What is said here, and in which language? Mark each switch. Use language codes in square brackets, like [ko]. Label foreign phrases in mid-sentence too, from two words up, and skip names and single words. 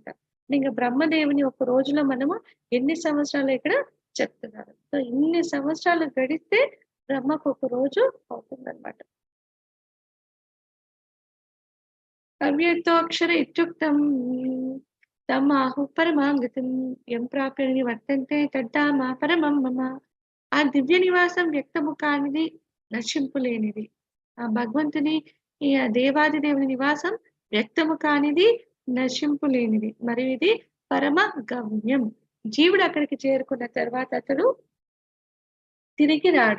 [te] ఇంక బ్రహ్మదేవుని ఒక రోజులో మనము ఎన్ని సంవత్సరాలు ఇక్కడ చెప్తున్నారు. సో ఇన్ని సంవత్సరాలు గడిస్తే బ్రహ్మకు ఒక రోజు అవుతుందన్నమాట. [sa] అవ్యక్తోక్షర ఇత్యుక్తం తమ్ ఆహు పరమాం గతిం యం ప్రాప్య నివర్తంతే తద్ధామ పరమం మమ. [te] ఆ దివ్య నివాసం వ్యక్తము కానిది, నశింపు లేనిది. ఆ భగవంతుని ఈ దేవాది దేవుని నివాసం వ్యక్తము కానిది, నశింపు లేనిది. మరియు ఇది పరమ గమ్యం. జీవుడు అక్కడికి చేరుకున్న తర్వాత అతడు తిరిగి రాడు.